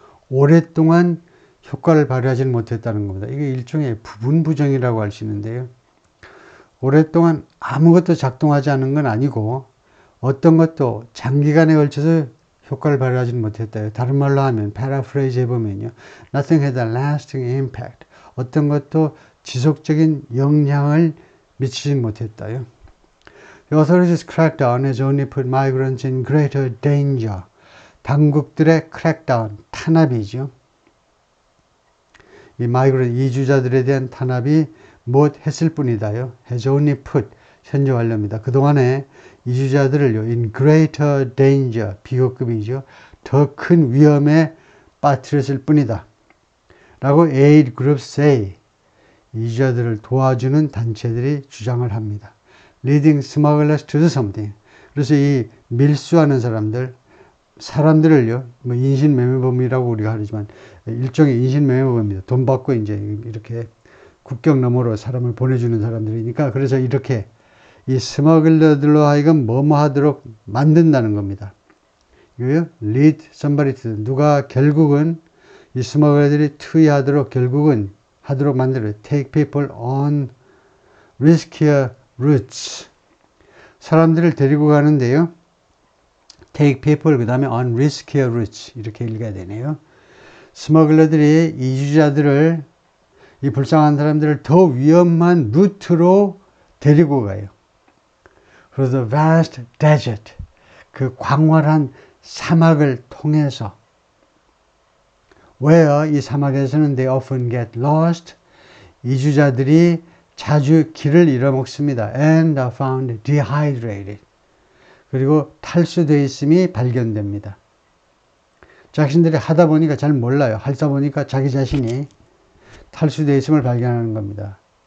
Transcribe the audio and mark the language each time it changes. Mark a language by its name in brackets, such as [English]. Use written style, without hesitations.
[Korean] 오랫동안 효과를 발휘하지 못했다는 겁니다. 이게 일종의 부분 부정이라고 할 수 있는데요. 오랫동안 아무것도 작동하지 않은 건 아니고 어떤 것도 장기간에 걸쳐서 효과를 발휘하지 못했다. 다른 말로 하면 paraphrase 해보면요. [English] Nothing had a lasting impact. [Korean] 어떤 것도 지속적인 영향을 미치지 못했다요. [English] The authorities crackdown has only put migrants in greater danger. [Korean] 당국들의 crackdown, 탄압이죠. 이 migrant 이주자들에 대한 탄압이 못 했을 뿐이다요. [English] has only put, [Korean] 현재 완료입니다. 그동안에 이주자들을요, [English] in greater danger, [Korean] 비호급이죠. 더 큰 위험에 빠뜨렸을 뿐이다. 라고 [English] aid groups say. [Korean] 이주자들을 도와주는 단체들이 주장을 합니다. [English] Leading smugglers to do something. [Korean] 그래서 이 밀수하는 사람들을요, 뭐 인신매매범이라고 우리가 하지만 일종의 인신매매범입니다. 돈 받고 이제 이렇게 국경 너머로 사람을 보내주는 사람들이니까 그래서 이렇게 이 스머글러들로 하여금 뭐뭐 하도록 만든다는 겁니다. 이거요, [English] lead somebody to. [Korean] 누가 결국은 이 스머글러들이 투여하도록 결국은 하도록 만들어요. [English] Take people on riskier routes. [Korean] 사람들을 데리고 가는데요. [English] Take people, [Korean] 그 다음에 [English] on riskier routes. [Korean] 이렇게 읽어야 되네요. 스머글러들이 이주자들을, 이 불쌍한 사람들을 더 위험한 루트로 데리고 가요. 그래서 [English] vast desert, [Korean] 그 광활한 사막을 통해서 where 이 사막에서는 [English] they often get lost. [Korean] 이주자들이 자주 길을 잃어먹습니다. [English] And are found dehydrated. [Korean] 그리고 탈수되어 있음이 발견됩니다. 자신들이 하다 보니까 잘 몰라요. 하다 보니까 자기 자신이 탈수되어 있음을 발견하는 겁니다.